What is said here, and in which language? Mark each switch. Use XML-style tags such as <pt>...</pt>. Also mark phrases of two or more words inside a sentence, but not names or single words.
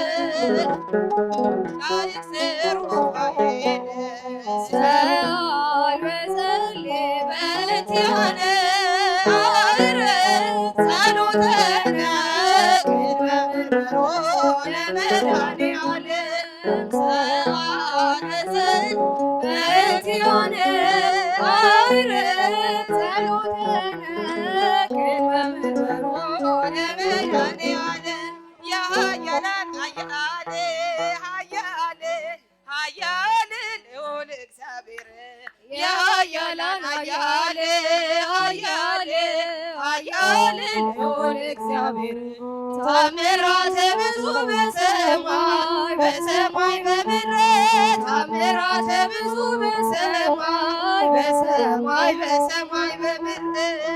<gez>መላእክት ሩፋኤል ሰአል ወጸልይ በዚአነ አይረግ ጸሎተነ ቅድመ መንበሮ ለመድኃኔዓለም ሰአል ወጸልይ በዚአነ አይረግ ጸሎተነ ቅድመ መንበሮ ለመድኃኔዓለም</gez> <am>የኃያላን ኃያል ኃያል ኃያል ልዑል እግዚአብሔር የኃያላን ኃያል ኃያል ኃያል ልዑል እግዚአብሔር</am> <gez>ታምራተ ብዙ በሰማይ በሰማይ በምድር</gez> <am>ታምራተ ብዙ በሰማይ በሰማይ በሰማይ በምድር</am>